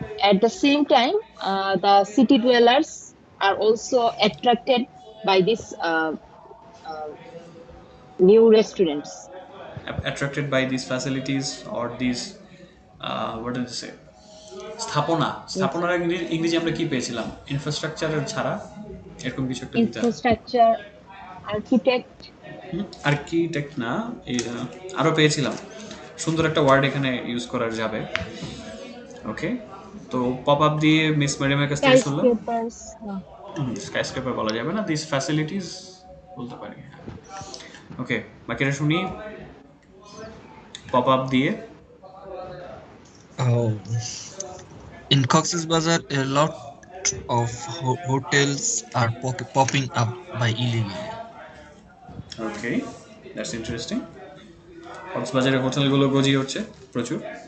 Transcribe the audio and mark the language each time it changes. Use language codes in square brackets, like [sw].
[en] At the same time, the city dwellers are also attracted by these uh, new restaurants. Attracted by these facilities or these what did you say, স্থাপনা। Yes, [bn] স্থাপনার ইংরেজি আমরা কি পেয়েছিলাম? ইনফ্রাস্ট্রাকচারের ছাড়া এরকম কিছু একটা দিতে হবে। [en] infrastructure, architect. [bn] আর্কিটেক্ট না, আরও পেয়েছিলাম সুন্দর একটা ওয়ার্ড এখানে ইউজ করা যাবে। ওকে, তো পপ আপ দিয়ে মিস ম্যাডামের কাছ থেকে শুনলাম। [en] Skyscrapers. [bn] স্কাইস্ক্রেপার বলা যাবে না, দিস ফ্যাসিলিটিস বলতে পারি, হ্যাঁ। ওকে, বাকিটা শুনি। পপ আপ দিয়ে [en] Oh, in Cox's Bazar, a lot of hotels are popping up by illegally. Okay, that's interesting. [bn] কক্সবাজারের হোটেলগুলো গজিয়ে হচ্ছে প্রচুর।